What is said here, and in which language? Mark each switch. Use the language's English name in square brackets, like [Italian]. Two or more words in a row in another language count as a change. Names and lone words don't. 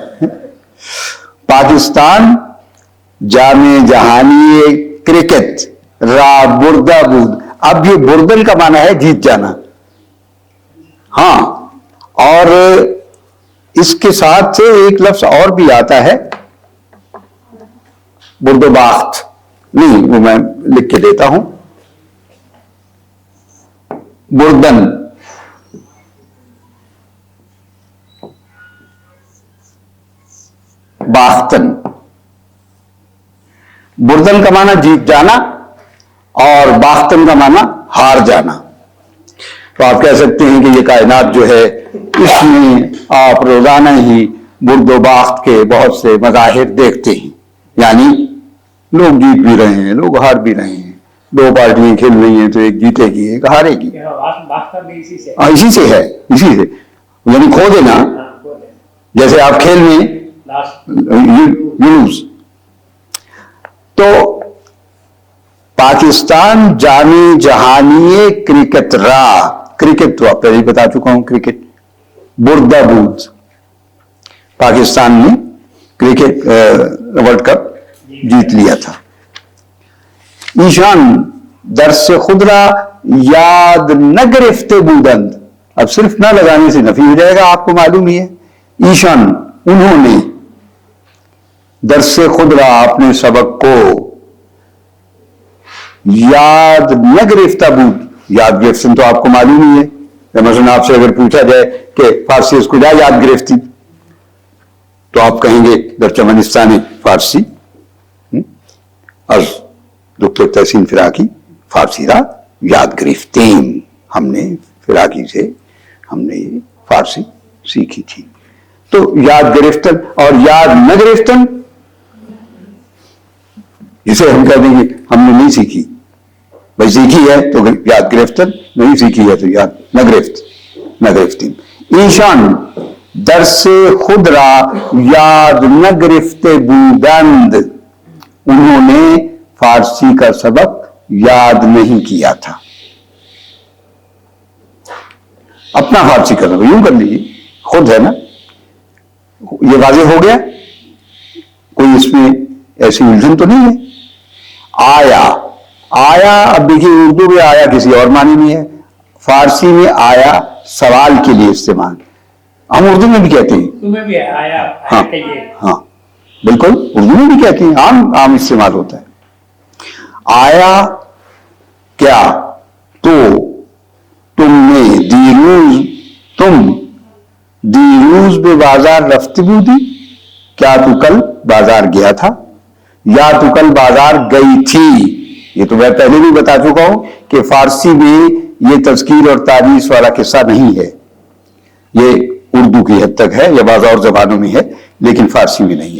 [Persian] پاکستان جامع جہانی کرکٹ را بردہ بود، [Urdu] اب یہ بردن کا معنی ہے جیت جانا، ہاں، اور اس کے ساتھ ایک لفظ اور بھی آتا ہے [Persian] برد و باخت، [Urdu] نہیں وہ میں لکھ کے دیتا ہوں، [Persian] بردن، باختن، [Urdu] بردن کا معنی جیت جانا اور باختن کا معنی ہار جانا، تو آپ کہہ سکتے ہیں کہ یہ کائنات جو ہے اس میں آپ روزانہ ہی [Persian] برد و باخت [Urdu] کے بہت سے مظاہر دیکھتے ہیں، یعنی لوگ جیت بھی رہے ہیں، لوگ ہار بھی رہے ہیں، دو پارٹیاں کھیل رہی ہیں تو ایک جیتے گی ایک ہارے گی، اسی سے ہے، اسی سے یعنی کھو دینا، جیسے آپ کھیل میں یونس۔ تو [Persian] پاکستان جام جہانی کرکٹ را، [Urdu] کرکٹ تو آپ پہلے ہی بتا چکا ہوں، [Persian] کرکٹ بردہ بود، [Urdu] پاکستان نے کرکٹ ورلڈ کپ جیت لیا تھا۔ [Persian] ایشان درس خود را یاد نہ گرفتے بودند، [Urdu] اب صرف نہ لگانے سے نفی ہو جائے گا، آپ کو معلوم ہی ہے، ایشان انہوں نے، [Persian] درس خود را [Urdu] اپنے سبق کو، [Persian] یاد نہ گرفتہ بود، یاد گرفتن [Urdu] تو آپ کو معلوم ہی ہے، مثلا آپ سے اگر پوچھا جائے کہ فارسی اس کو کیا [Persian] یاد گرفتی [Urdu] تو آپ کہیں گے [Persian] در چمنستان فارسی از دکتر تحسین فراقی فارسی را یاد گرفتیم، [Urdu] ہم نے فراقی سے ہم نے فارسی سیکھی تھی۔ تو [Persian] یاد گرفتن [Urdu] اور [Persian] یاد نہ گرفتن [Urdu] اسے ہم کہہ دیں گے ہم نے نہیں سیکھی. بھائی سیکھی ہے تو [Persian] یاد گرفتن, [Urdu] نہیں سیکھی ہے تو [Persian] یاد نہ گرفتن. ایشان درس خود را یاد نہ گرفتے بودند, [Urdu] انہوں نے فارسی کا سبق یاد نہیں کیا تھا. اپنا فارسی کا سبق یوں کر لیجیے, خود ہے نا, یہ واضح ہو گیا, کوئی اس میں ایسی الجھن تو نہیں ہے. آیا, اب دیکھیے اردو میں آیا کسی اور معنی میں ہے, فارسی میں آیا سوال کے لیے استعمال, ہم اردو میں بھی کہتے ہیں. ہاں بالکل اردو میں بھی کہتے ہیں, عام استعمال ہوتا ہے. [Persian] آیا [Urdu] کیا تو تم نے [Persian] دیروز بے بازار رفت بودی, [Urdu] کیا تو کل بازار گیا تھا, یا تو کل بازار گئی تھی. یہ تو میں پہلے بھی بتا چکا ہوں کہ فارسی میں یہ تذکیر اور تعریف والا قصہ نہیں ہے, یہ اردو کی حد تک ہے یا بعض اور زبانوں میں ہے لیکن فارسی میں نہیں ہے.